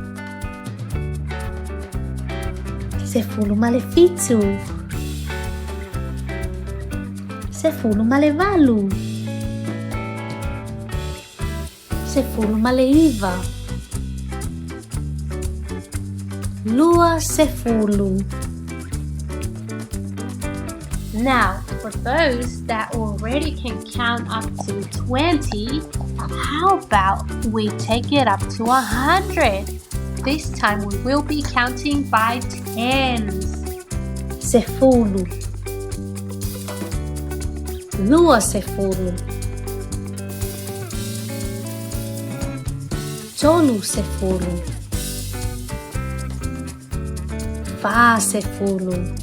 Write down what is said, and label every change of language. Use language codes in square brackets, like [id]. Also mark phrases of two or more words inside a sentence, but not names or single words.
[sm] Sefulu male fitu. Sefulu male valu. Sefulu male iva. Lua sefulu. [en] Now, for those that already can count up to 20, how about we take it up to 100? This time we will be counting by tens. [sm] Sefulu. Lua sefulu. Tolu sefulu. Fa sefulu.